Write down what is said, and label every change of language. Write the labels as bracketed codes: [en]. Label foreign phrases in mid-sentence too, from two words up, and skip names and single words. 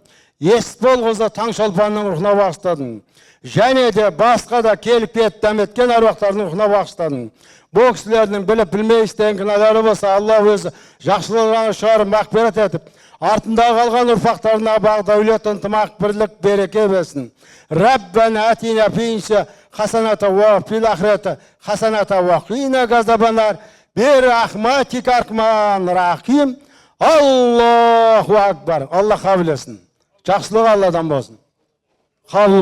[kk] Есбол қызы Таңшолпанның рухына бағыштадым. Және де басқа да келіп кетіп дәметкен аруақтардың рухына бағыштадым. Бұл кісілердің біліп білмей істеген күнәлары болса, Алла өзі жақсылығын шығарып мағфират етіп, артында қалған ұрпақтарына бақ дәулет, ынтымақ, бірлік, береке берсін. [ar] ربنا آتنا في الدنيا حسنة وفي الآخرة حسنة وقنا عذاب النار برحمتك أرحم الراحمين. الله أكبر. [kk] Алла қабыл етсін. Жақсылық Алладан болсын. Қабыл